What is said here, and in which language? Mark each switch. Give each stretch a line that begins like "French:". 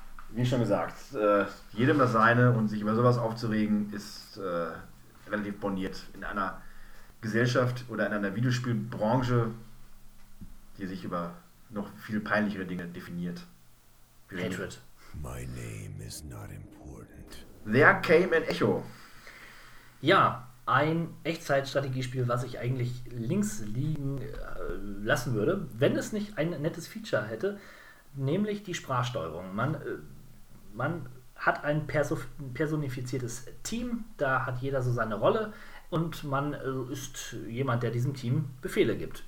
German: Wie schon gesagt, jedem das seine, und sich über sowas aufzuregen ist relativ borniert. In einer Gesellschaft oder in einer Videospielbranche, die sich über noch viel peinlichere Dinge definiert. Hatred.
English: My name is not important. There came an echo.
German: Ja, ein Echtzeitstrategiespiel, was ich eigentlich links liegen lassen würde, wenn es nicht ein nettes Feature hätte, nämlich die Sprachsteuerung. Man hat ein personifiziertes Team, da hat jeder so seine Rolle, und man ist jemand, der diesem Team Befehle gibt.